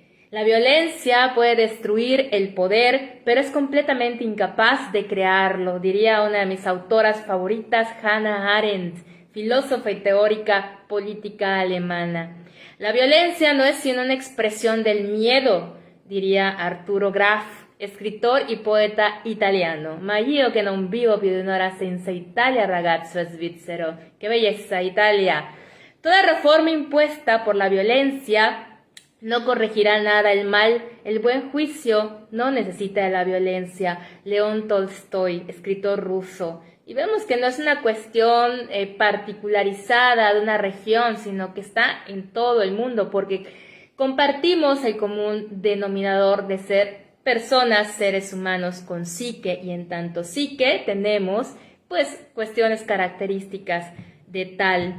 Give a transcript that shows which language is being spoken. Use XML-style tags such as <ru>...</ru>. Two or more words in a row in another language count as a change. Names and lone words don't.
<es>La violencia puede destruir el poder, pero es completamente incapaz de crearlo, diría una de mis autoras favoritas, Hannah Arendt, filósofa y teórica política alemana. La violencia no es sino una expresión del miedo, diría Arturo Graf, escritor y poeta italiano.</es> <it>Ma io che non vivo più di un'ora senza Italia, ragazzo svizzero.</it> <es>¡Qué belleza, Italia! Toda reforma impuesta por la violencia no corregirá nada el mal. El buen juicio no necesita de la violencia. León Tolstoy, escritor ruso. Y vemos que no es una cuestión particularizada de una región, sino que está en todo el mundo, porque compartimos el común denominador de ser personas, seres humanos con psique, y en tanto psique tenemos pues cuestiones características de tal.</es>